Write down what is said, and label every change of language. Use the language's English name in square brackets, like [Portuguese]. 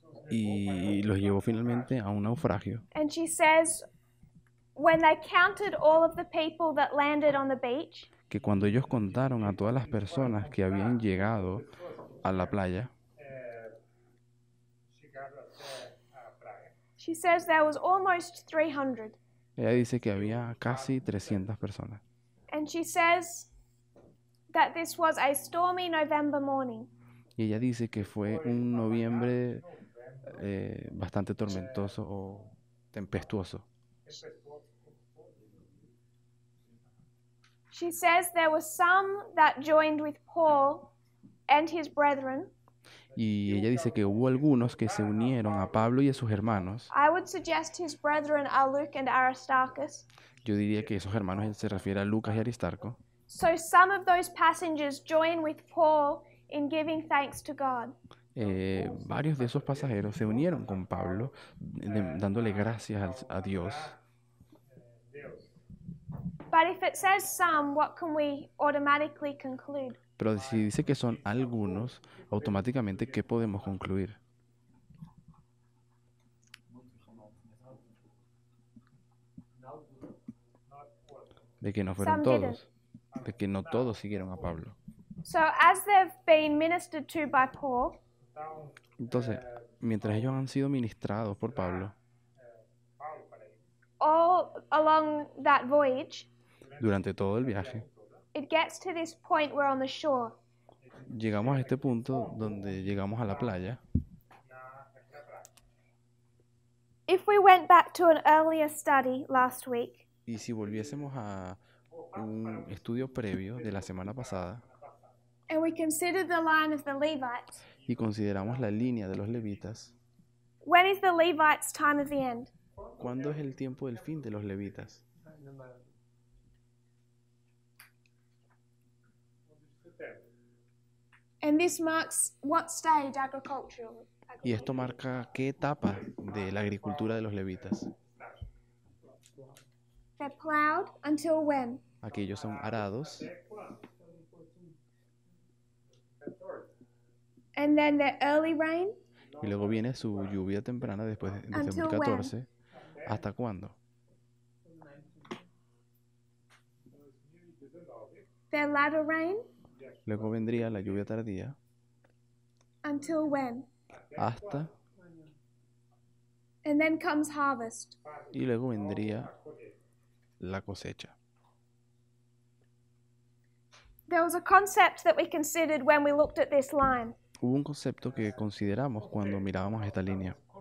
[Spanish] y los llevó finalmente a un naufragio. [English] And she says, when they counted all of the people that landed on the beach, [Spanish] Que cuando ellos contaron a todas las personas que habían llegado a la playa, [Portuguese] chegaram até a praia. [English] she says there was almost 300. [Spanish] ella dice que había casi 300 personas. [English] And she says that this was a stormy November morning. [Spanish] Y ella dice que fue un noviembre bastante tormentoso o tempestuoso. [English] She says there were some that joined with Paul and his brethren. [Spanish] Y ella dice que hubo algunos que se unieron a Pablo y a sus hermanos. [English] I would suggest his brethren are Luke and Aristarchus. [Spanish] Yo diría que esos hermanos se refiere a Lucas y Aristarco. [English] So some of those passengers join with Paul in giving thanks to God. [Spanish] Varios de esos pasajeros se unieron con Pablo dándole gracias a Dios. [English] But if it says some, what can we automatically conclude? [Spanish] Pero si dice que son algunos, automáticamente, ¿qué podemos concluir? De que no fueron todos. De que no todos siguieron a Pablo. [English] So as they've been ministered to by Paul, [Spanish] Entonces, mientras ellos han sido ministrados por Pablo, [English] all along that voyage, [Spanish] durante todo el viaje, [English] it gets to this point we're on the shore. [Spanish] llegamos a este punto donde llegamos a la playa. [English] If we went back to an earlier study last week, [Spanish] Y si volviésemos a un estudio previo de la semana pasada [English] and we considered the line of the Levites, [Spanish] y consideramos la línea de los levitas, [English] when is the Levites' time of the end? [Spanish] ¿cuándo es el tiempo del fin de los levitas? [English] And this marks what stage agricultural? [Spanish] Y esto marca qué etapa de la agricultura de los levitas. [English] They're plowed until when? [Spanish] Aquellos son arados [English] And then their early rain [Spanish] y luego viene su lluvia temprana después de [English] Until [Spanish] 2014. ¿Hasta cuándo? [English] Their latter rain, [Spanish] Luego vendría la lluvia tardía [English] until when? [Spanish] hasta, [English] And then comes harvest. [Spanish] y luego vendría la cosecha. [English] There was a concept that we considered when we looked at this line. [Spanish] Hubo un concepto que consideramos cuando mirábamos esta línea.